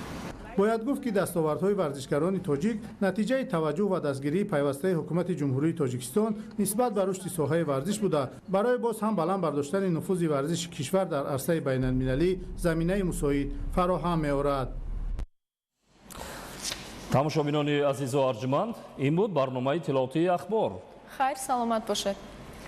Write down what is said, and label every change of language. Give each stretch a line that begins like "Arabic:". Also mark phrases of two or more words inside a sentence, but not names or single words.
Tajik: Бояд гуфт, ки дастовардҳои варзишгарони тоҷик натиҷаи таваҷҷӯҳ ва дастгирии пайвастаи Ҳукумати Ҷумҳурии Тоҷикистон нисбат ба рушди соҳаи варзиш буда. Барои боз ҳам баланд бардоштани нуфузи варзиши кишвар дар арсаи байналмилалӣ заминаи мусоид фароҳам меорад. тамошобинони азизу арҷуманд, ин буд барномаи тиловатии ахбор. Хайр, саломат бошад.